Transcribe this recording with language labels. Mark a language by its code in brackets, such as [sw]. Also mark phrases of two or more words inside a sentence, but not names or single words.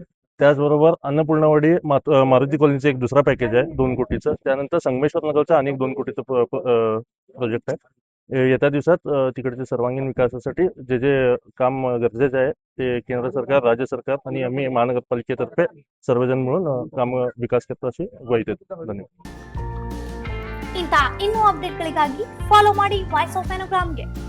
[mr] त्याचबरोबर अन्नपूर्णावाडी मारुती कॉलनीचं एक दुसरा पॅकेज आहे 2 कोटीचं. त्यानंतर संगमेश्वर नगरचं अनेक 2 कोटीचं प्रोजेक्ट आहे. येत्या दिवसात तिकडच्या सर्वांगीण विकासासाठी जे जे काम गरजेचं आहे ते केंद्र सरकार, राज्य सरकार आणि आम्ही महानगरपालिकेतर्फे सर्वजण मिळून काम विकास करतो अशी ग्वाही देतो. धन्यवाद. [kn] ಇಂಥ ಇನ್ನೂ ಅಪ್ಡೇಟ್ಗಳಿಗಾಗಿ ಫಾಲೋ ಮಾಡಿ ವಾಯ್ಸ್ ಆಫ್ ಮೆನೋಗ್ರಾಮ್ಗೆ.